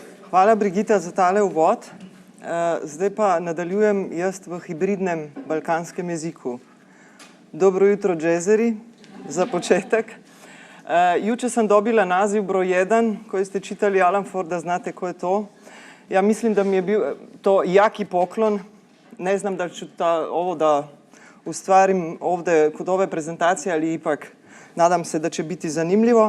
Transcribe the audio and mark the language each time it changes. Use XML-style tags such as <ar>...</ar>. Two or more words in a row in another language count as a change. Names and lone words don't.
<sl>Hvala, Brigita, za tale uvod. Zdaj pa nadaljujem jaz v hibridnem balkanskem jeziku.</sl> <bs>Dobro jutro, džezeri,</bs> <sl>za početek.</sl> <bs>Juče sam dobila naziv broj 1, koji ste čitali Alan Forda, znate ko je to. Ja mislim da mi je bio to jaki poklon. Ne znam da ću ovo da ustvarim ovdje kod ove prezentacije, ali ipak nadam se da će biti zanimljivo.</bs>